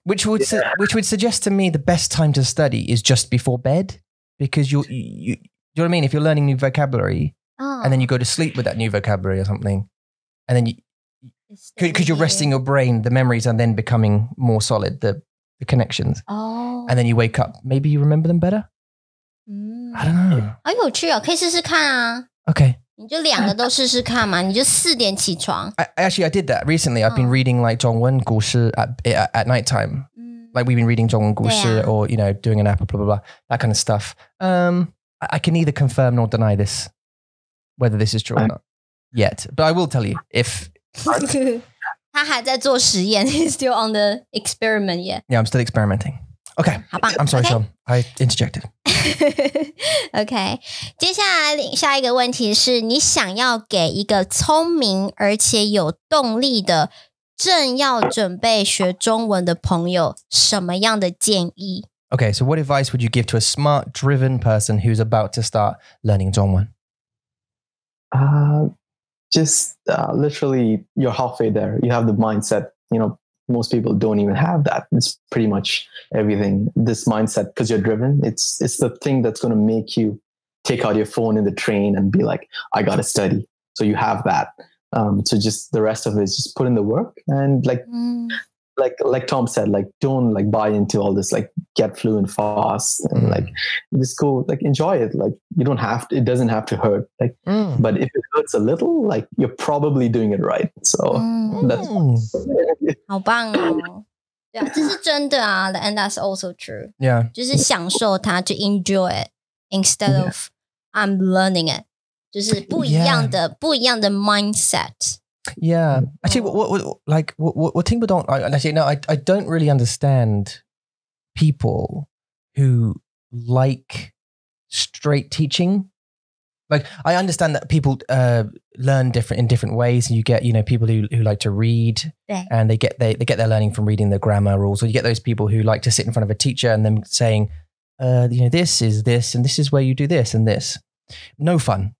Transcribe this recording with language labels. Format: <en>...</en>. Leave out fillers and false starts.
<en>Which would suggest to me the best time to study is just before bed, because you know what I mean? If you're learning new vocabulary and then you go to sleep with that new vocabulary or something, and then because you're resting your brain, the memories are then becoming more solid. The the connections. Oh. And then you wake up. Maybe you remember them better? I don't know.</en> <zh>好有趣哦，可以试试看啊。</zh> <en>Okay.</en> <zh>你就2个都试试看嘛，你就4点起床。</zh> <en>I did that recently. I've been reading like</en> <zh>中文故事</zh> <en>at night time. Like we've been reading</en> <zh>中文故事</zh> <en>or, you know, doing an app, blah, blah, blah, that kind of stuff. I can neither confirm nor deny this, whether this is true or not yet. But I will tell you if...</en> <zh>他还在做实验</zh> <en>He's still on the experiment yet. Yeah, I'm still experimenting. Okay.</en> <zh>好棒</zh> <en>I'm sorry, Okay. Shawn. I interjected.</en> <zh>OK， 接下来下一个问题是你想要给一个聪明而且有动力的正要准备学中文的朋友什么样的建议？</zh> <en>Okay, so what advice would you give to a smart, driven person who's about to start learning 中文? Just literally, you're halfway there. You have the mindset. You know, most people don't even have that. It's pretty much everything. This mindset, because you're driven, it's the thing that's going to make you take out your phone in the train and be like, I got to study. So you have that. So just the rest of it is just put in the work and like Tom said, like don't like buy into all this like get fluent fast and like just go like enjoy it. Like you don't have to, it doesn't have to hurt. Like but if it hurts a little, like you're probably doing it right. So that's</en> <zh>好棒哦。对啊，这是真的啊</zh> <en>and that's also true. Yeah.</en> <zh>就是享受它，就</zh> <en>enjoy it instead of I'm learning it.</en> <zh>就是不一样的mindset.</zh> <en>Yeah. Actually, what people don't, actually, no, I don't really understand people who like straight teaching. Like, I understand that people learn in different ways. You get, you know, people who like to read and they get their learning from reading the grammar rules. Or you get those people who like to sit in front of a teacher and then saying, you know, this is this and this is where you do this and this. No fun.</en>